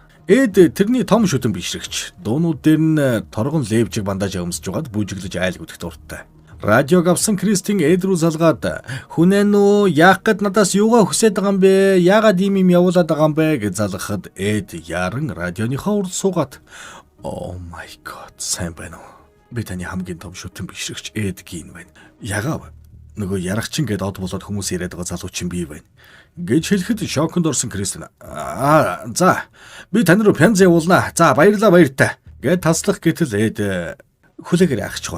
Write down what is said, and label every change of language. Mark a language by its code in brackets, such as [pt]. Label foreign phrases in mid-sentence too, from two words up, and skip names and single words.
[mn] Эд тэрний том шүтэн бишрэгч. Дуунууд дээр нь торгон левжиг бандаж өмсөж жагаад бүжиглэж айлгуудах дуртай. Радиог авсан Кристин Эд рүү залгаад "Хүнэн үү, яах гээд надаас юугаа хүсэж байгаа юм бэ? Яагаад ийм юм явуулаад байгаа юм бэ?" гэж залгахад Эд яран радионыхоо урд суугаад [en] "Oh my god, [mn] сайн байна уу? Би таны хамгийн том шүтэн бишрэгч Эд гин байна. Ягаав. Нөгөө ярагчин гээд од болоод хүмүүс яриад байгаа залуу чинь би байна" гэж хэлэхэд шоконд орсон Кристин "За, би тань руу пянз явуулнаа. За, баярлаа" гэд таслах гэтэл Эд "Хүлээгээрэй ахчихваа.